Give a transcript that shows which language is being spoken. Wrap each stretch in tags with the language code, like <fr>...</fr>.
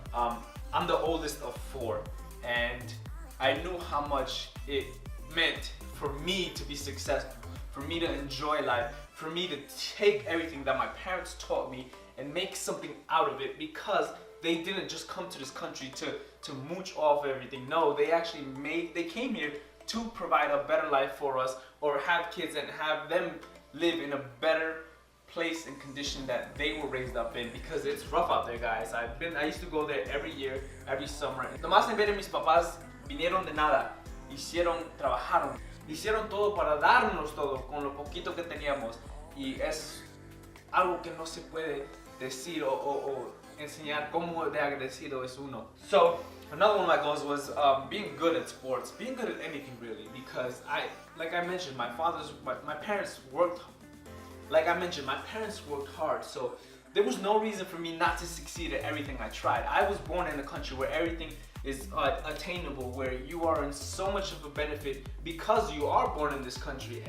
<en>I'm the oldest of 4, and I knew how much it meant for me to be successful, for me to enjoy life, for me to take everything that my parents taught me and make something out of it, because they didn't just come to this country to mooch off everything. No, they came here to provide a better life for us, or have kids and have them live in a better place and condition that they were raised up in, because it's rough out there, guys. I used to go there every year, every summer.</en> <es>Nomás en ver a mis papás, vinieron de nada, trabajaron, hicieron todo para darnos todo con lo poquito que teníamos, y es algo que no se puede decir o enseñar cómo de agradecido es uno.</es> <en>So, Another one of my goals was being good at sports, being good at anything really, because like I mentioned, my parents worked, like I mentioned, my parents worked hard, so there was no reason for me not to succeed at everything I tried. I was born in a country where everything is attainable, where you are in so much of a benefit because you are born in this country.</en>